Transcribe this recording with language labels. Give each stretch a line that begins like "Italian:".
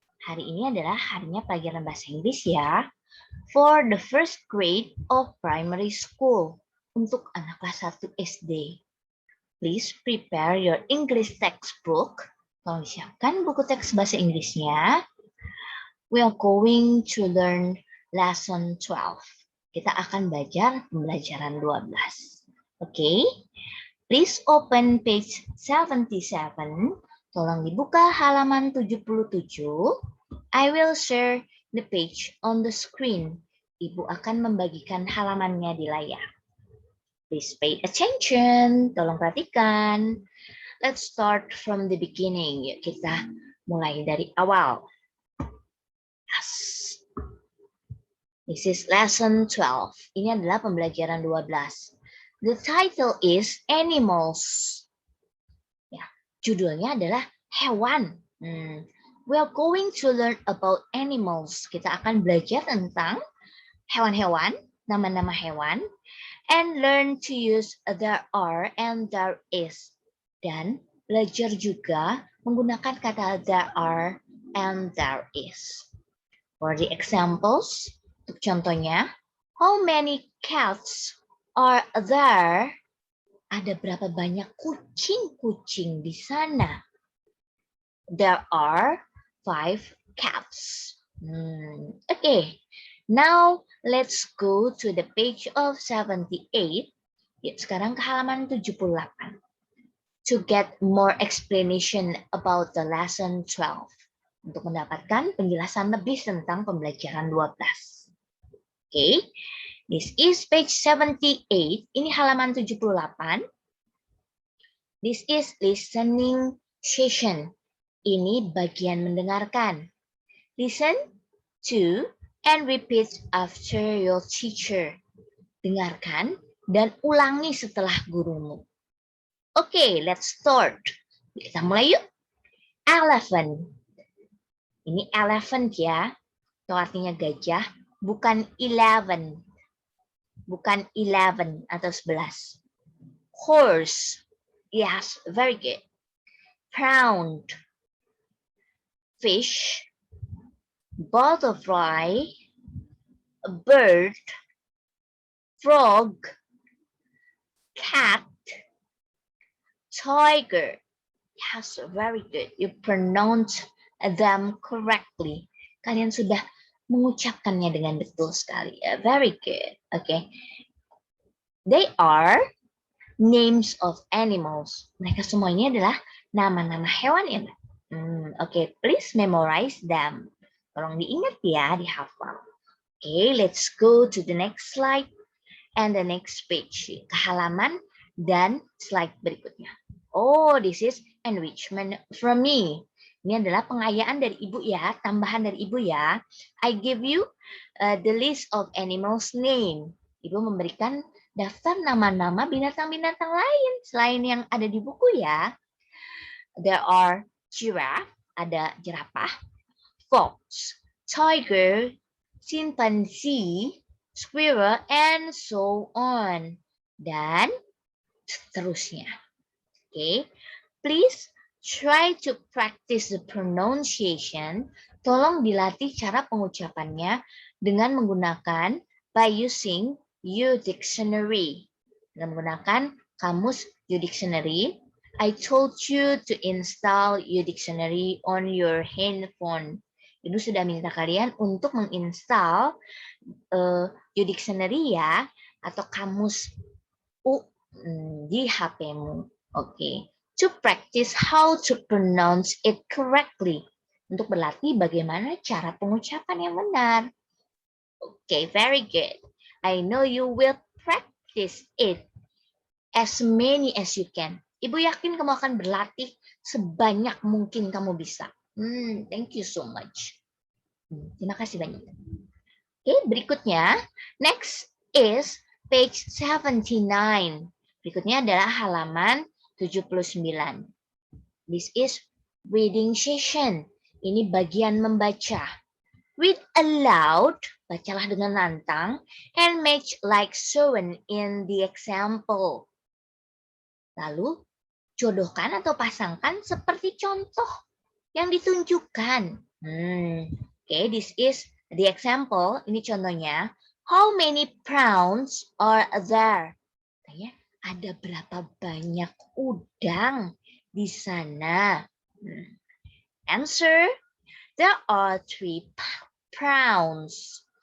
Indonesian: Hari ini adalah harinya pelajaran bahasa Inggris ya.
English: For the first grade of primary school.
Indonesian: Untuk anak kelas 1 SD.
English: Please prepare your English textbook.
Indonesian: Tolong siapkan buku teks bahasa Inggrisnya.
English: We are going to learn lesson 12.
Indonesian: Kita akan belajar pembelajaran 12. Oke.
English: Please open page 77.
Indonesian: Tolong dibuka halaman 77.
English: I will share the page on the screen.
Indonesian: Ibu akan membagikan halamannya di layar.
English: Please pay attention.
Indonesian: Tolong perhatikan.
English: Let's start from the beginning.
Indonesian: Yuk kita mulai dari awal. Yes.
English: This is lesson 12.
Indonesian: Ini adalah pembelajaran 12.
English: The title is Animals.
Indonesian: Ya, judulnya adalah hewan.
English: We are going to learn about animals.
Indonesian: Kita akan belajar tentang hewan-hewan, nama-nama hewan,
English: and learn to use there are and there is.
Indonesian: Dan belajar juga menggunakan kata
English: there are and there is. For the examples,
Indonesian: untuk contohnya,
English: how many cats are there?
Indonesian: Ada berapa banyak kucing-kucing di sana?
English: There are 5 cats. Okay, now let's go to the page of 78.
Indonesian: Yuk, sekarang ke halaman 78.
English: To get more explanation about the lesson 12.
Indonesian: Untuk mendapatkan penjelasan lebih tentang pembelajaran 12.
English: Okay, this is page 78.
Indonesian: Ini halaman 78.
English: This is listening session.
Indonesian: Ini bagian mendengarkan.
English: Listen to and repeat after your teacher.
Indonesian: Dengarkan dan ulangi setelah gurumu.
English: Okay, let's start.
Indonesian: Kita mulai yuk.
English: Elephant.
Indonesian: Ini elephant ya. Itu artinya gajah. Bukan 11. Bukan 11 atau 11. Horse.
English: Yes, very good. Prawn. Fish. Butterfly. Bird. Frog. Cat. Tiger. Yes, very good. You pronounce them correctly.
Indonesian: Kalian sudah mengucapkannya dengan betul sekali.
English: Very good. Okay. They are names of animals.
Indonesian: Mereka semua ini adalah nama-nama hewan ya.
English: Okay, please memorize them.
Indonesian: Tolong diingat ya, dihafal.
English: Okay, let's go to the next slide and the next page.
Indonesian: Ke halaman dan slide berikutnya.
English: Oh, this is enrichment from me.
Indonesian: Ini adalah pengayaan dari ibu ya, tambahan dari ibu ya.
English: I give you the list of animals name.
Indonesian: Ibu memberikan daftar nama-nama binatang-binatang lain selain yang ada di buku ya.
English: There are giraffe,
Indonesian: ada jerapah,
English: fox, tiger, chimpanzee, squirrel, and so on.
Indonesian: Dan seterusnya.
English: Okay, please try to practice the pronunciation.
Indonesian: Tolong dilatih cara pengucapannya dengan menggunakan
English: by using
Indonesian: U-Dictionary. Dengan menggunakan kamus U-Dictionary.
English: I told you to install U-Dictionary on your handphone.
Indonesian: Ibu sudah minta kalian untuk menginstal U-Dictionary ya, atau kamus U di HP-mu. Okay.
English: To practice how to pronounce it correctly.
Indonesian: Untuk berlatih bagaimana cara pengucapan yang benar.
English: Okay, very good. I know you will practice it as many as you can.
Indonesian: Ibu yakin kamu akan berlatih sebanyak mungkin kamu bisa.
English: Thank you so much.
Indonesian: Terima kasih banyak. Okay, berikutnya.
English: Next is page 79.
Indonesian: Berikutnya adalah halaman 79.
English: This is reading session.
Indonesian: Ini bagian membaca.
English: Read aloud,
Indonesian: bacalah dengan lantang,
English: and match like shown in the example.
Indonesian: Lalu, jodohkan atau pasangkan seperti contoh yang ditunjukkan.
English: Okay, this is the example.
Indonesian: Ini contohnya.
English: How many prawns are there?
Indonesian: Tanya, ada berapa banyak udang di sana?
English: Answer, there are 3 prawns.